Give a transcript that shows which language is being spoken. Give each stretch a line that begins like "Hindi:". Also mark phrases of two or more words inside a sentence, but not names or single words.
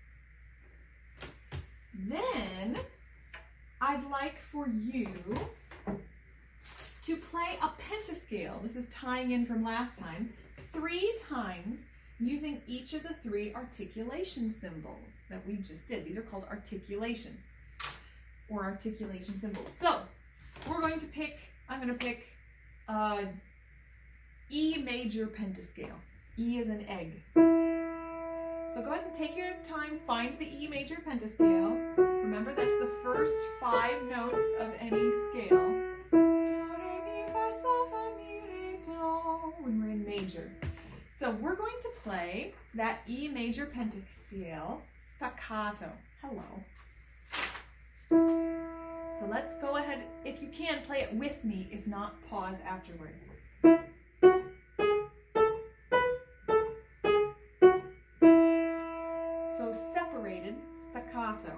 English: Then I'd like for you to play a pentascale. This is tying in from last time, 3 times using each of the 3 articulation symbols that we just did. These are called articulations or articulation symbols. So we're going to pick, I'm going to pick E major pentascale. E is an egg. So go ahead and take your time, find the E major pentascale. Remember that's the first 5 notes of any scale. Do, re, mi, fa, sol, fa, mi, re, do, when we're in major. So we're going to play that E major pentascale staccato. Hello. So let's go ahead, if you can, play it with me. If not, pause afterward. So separated staccato.